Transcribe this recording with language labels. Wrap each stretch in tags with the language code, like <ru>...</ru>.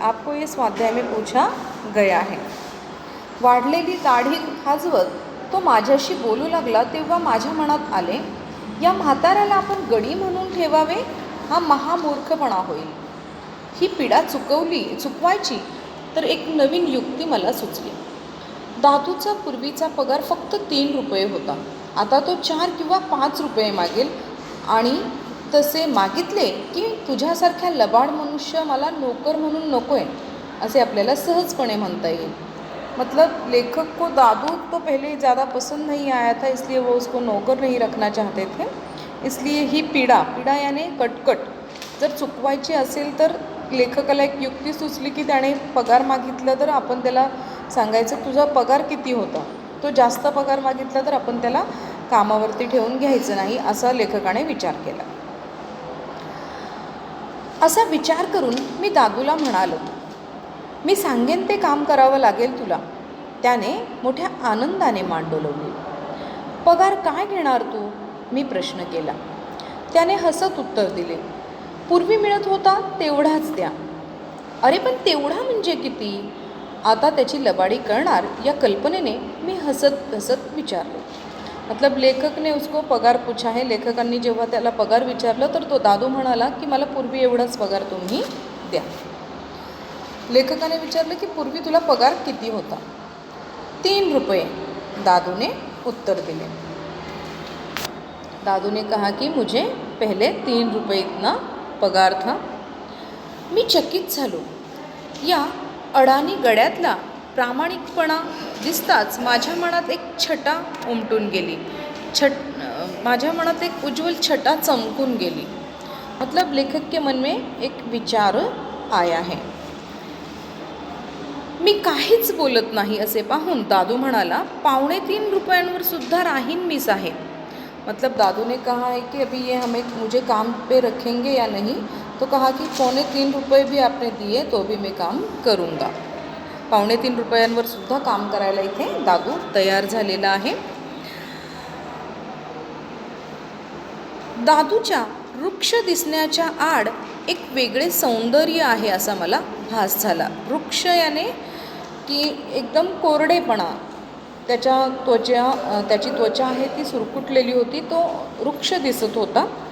<hi>आपको ये स्वाध्याय में पूछा गया है।</hi> <mr>वाढलेली दाढी खाजवत तो माझ्याशी बोलू लागला, तेव्हा माझ्या मनात आले, या म्हाताऱ्याला आपण गडी म्हणून ठेवावे हा महामूर्खपणा होईल। ही पीडा चुकवायची तर एक नवीन युक्ती मला सुचली। दादूचा पूर्वीचा पगार फक्त 3 रुपये होता, आता तो 4 किंवा 5 रुपये मागेल आणि तसे मागितले की तुझ्यासारख्या लबाड मनुष्य मला नौकर म्हणून नको आहे असे आपल्याला सहजपणे म्हणता येईल।</mr> <hi>मतलब लेखक को दादू तो पहले ज़्यादा पसंद नहीं आया था, इसलिए वो उसको नौकर नहीं रखना चाहते थे।</hi> <mr>इसलिए ही पीडा याने कटकट जर चुकवायची असेल तर लेखकाला एक युक्ती सुचली की त्याने पगार मागितला तर आपण त्याला सांगायचं तुझा पगार किती होता। तो जास्त पगार मागितला तर आपण त्याला कामावरती ठेवून घ्यायचं नाही, असा लेखकाने विचार केला। असा विचार करून मी दादूला म्हणालो, मी सांगेन ते काम करावं लागेल तुला। त्याने मोठ्या आनंदाने मान डोलवली। पगार काय घेणार तू, मी प्रश्न केला। त्याने हसत उत्तर दिले, पूर्वी मिळत होता तेवढाच द्या। अरे पण तेवढा म्हणजे किती, आता त्याची लबाडी करणार या कल्पनेने मी हसत हसत विचारले।</mr> <hi>मतलब लेखक ने उसको पगार पूछा है।</hi> <mr>लेखकांनी जेव्हा त्याला पगार विचारलं तर तो दादू म्हणाला की मला पूर्वी एवढाच पगार तुम्ही द्या। लेखकाने विचारलं की पूर्वी तुला पगार किती होता। 3 रुपये, दादू ने उत्तर दिले।</mr> <hi>दादू ने कहा कि मुझे पहले 3 रुपये इतना पगार था।</hi> <mr>मी चकित झालो। या अडाणी गड्यातला प्रामाणिकपणा दिसताच माझ्या मनात एक छटा उमटून गेली। माझ्या मनात एक उज्ज्वल छटा चमकून गेली।</mr> <hi>मतलब लेखक के मन में एक विचार आया है.</hi> <mr>मी काहीच बोलत नाही असे पाहून दादू म्हणाला, 3.25 रुपयांवर सुद्धा राहीन मी साहेब.</mr> <hi>मतलब दादू ने कहा है कि अभी ये हमें मुझे काम पे रखेंगे या नहीं. तो कहा कि 3.25 रुपये भी आपने दिए तो भी मैं काम करूँगा.</hi> <mr>3.25 रुपयांवर सुद्धा काम करायला इथे दादू तयार झालेला आहे. दादूच्या वृक्ष दिसण्याच्या आड एक वेगळे सौंदर्य आहे असा मला भास झाला. वृक्ष याने की एकदम कोरडेपणा, त्याची त्वचा आहे ती सुरकुतलेली होती, तो वृक्ष दिसत होता.</mr>